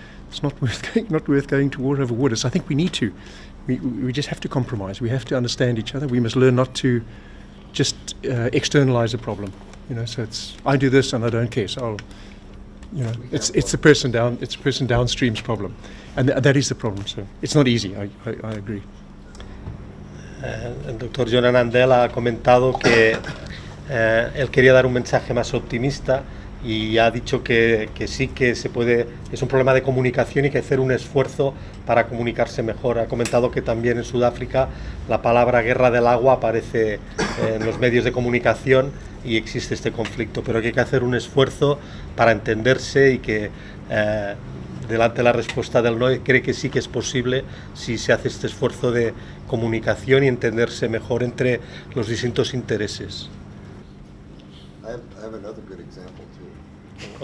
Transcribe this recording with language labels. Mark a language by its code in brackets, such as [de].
[en] It's not worth going to war over water. So I think we just have to compromise. We have to understand each other. We must learn not to just externalize a problem. So I do this and I don't care. So it's the person downstream's problem, and that is the problem. So it's not easy. I agree. [es] El doctor Jonan Andel ha comentado que él quería dar un mensaje más optimista y ha dicho que sí que se puede, es un problema de comunicación y que hacer un esfuerzo para comunicarse mejor. Ha comentado que también en Sudáfrica la palabra guerra del agua aparece en los medios de comunicación y existe este conflicto, pero que hay que hacer un esfuerzo para entenderse y que delante de la respuesta del no cree que sí que es posible si se hace este esfuerzo de comunicación y entenderse mejor entre los distintos intereses. [en] I have another good example too.